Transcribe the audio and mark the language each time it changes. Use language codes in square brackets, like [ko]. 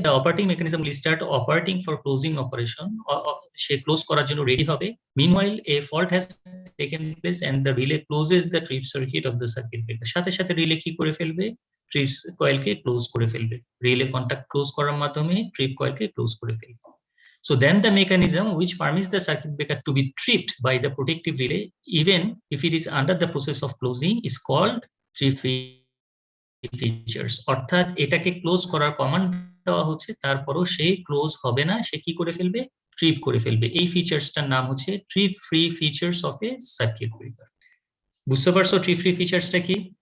[en] The operating mechanism will start operating for closing operation. [bn] Say close করার জন্য ready হবে। [en] Meanwhile a fault has taken place and the relay closes the trip circuit of the circuit breaker. [bn] সাথে সাথে relay কি করে ফেলবে? Trip কয়েলকে close করে ফেলবে। রিলে কন্টাক্ট ক্লোজ করার মাধ্যমে ট্রিপ কয়েলকে ক্লোজ করে ফেলবে। [en] So then the mechanism which permits the circuit breaker to be tripped by the protective relay, even if it is under the process of closing, is called trip features. [bn] অর্থাৎ এটাকে close করার command দেওয়া হচ্ছে, তারপরও সে close হবে না, সে কি করে ফেলবে? ট্রিপ করে ফেলবে। এই ফিচার্সটার নাম হচ্ছে trip free features of A circuit breaker. বুঝতে পারছো ট্রিপ ফ্রি ফিচার্সটা কি?